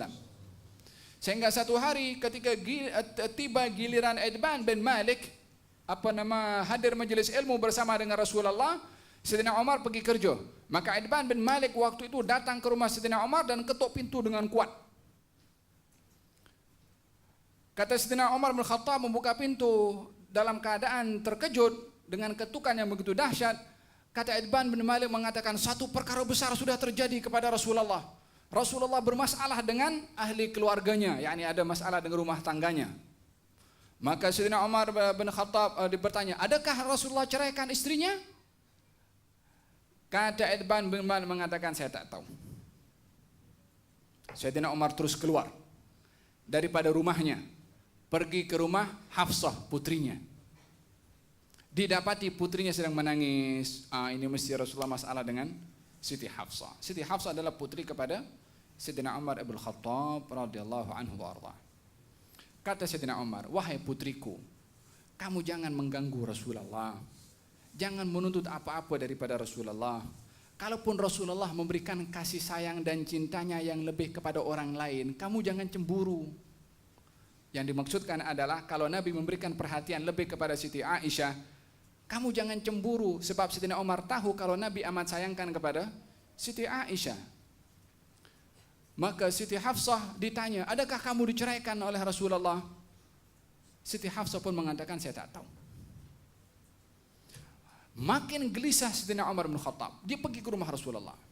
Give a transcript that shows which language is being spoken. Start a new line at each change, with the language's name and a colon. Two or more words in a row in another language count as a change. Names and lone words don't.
Malay: Sehingga satu hari ketika tiba giliran Uthman bin Malik hadir majelis ilmu bersama dengan Rasulullah, Sayyidina Umar pergi kerja. Maka Uthman bin Malik waktu itu datang ke rumah Sayyidina Umar dan ketuk pintu dengan kuat. Kata Sayyidina Umar bin Khattab membuka pintu dalam keadaan terkejut dengan ketukan yang begitu dahsyat. Kata Uthman bin Malik mengatakan, satu perkara besar sudah terjadi kepada Rasulullah. Rasulullah bermasalah dengan ahli keluarganya, yakni ada masalah dengan rumah tangganya. Maka Sayyidina Umar bin Khattab bertanya, adakah Rasulullah ceraikan istrinya? Kata Uthman bin Malik mengatakan, saya tak tahu. Sayyidina Umar terus keluar daripada rumahnya, pergi ke rumah Hafsah putrinya. Didapati putrinya sedang menangis. Ini mesti Rasulullah masalah dengan Siti Hafsah. Siti Hafsah adalah putri kepada Sayyidina Umar ibn Khattab
Arabic: رضي الله عنه وأرضاه.
Malay: Kata Sayyidina Umar, wahai putriku, kamu jangan mengganggu Rasulullah, jangan menuntut apa-apa daripada Rasulullah. Kalaupun Rasulullah memberikan kasih sayang dan cintanya yang lebih kepada orang lain, kamu jangan cemburu. Yang dimaksudkan adalah kalau Nabi memberikan perhatian lebih kepada Siti Aisyah, kamu jangan cemburu, sebab Sayyidina Umar tahu kalau Nabi amat sayangkan kepada Siti Aisyah. Maka Siti Hafsah ditanya, adakah kamu diceraikan oleh Rasulullah? Siti Hafsah pun mengatakan, saya tak tahu. Makin gelisah Sayyidina Umar bin Khattab, dia pergi ke rumah Rasulullah.